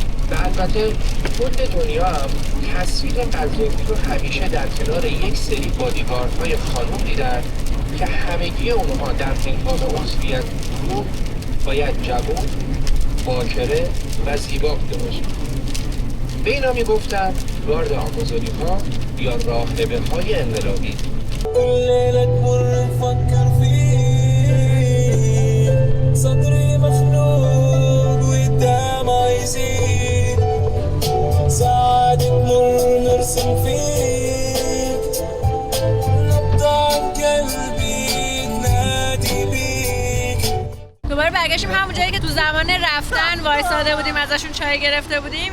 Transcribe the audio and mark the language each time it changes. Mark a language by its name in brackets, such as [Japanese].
[Persian] و البته کل دنیا هم تصویر قذافی رو همیشه در کنار یک سری بادیگاردهای خانوم دیدن که همگی اونها در هنگام عضویت گروه باید جوان، باکره و زیبا بوده باشن. به اینا میگفتن گارد آمازونی‌ها یا راهبه‌های انقلابی. [Arabic] صدري مخنوق والدم عايزين ساعات تمر نرسم فيك نبض قلبي تنادي بيك. [Persian] دوباره برگشتیم همون جایی که تو زمان رفتن وایساده بودیم ازشون چای گرفته بودیم.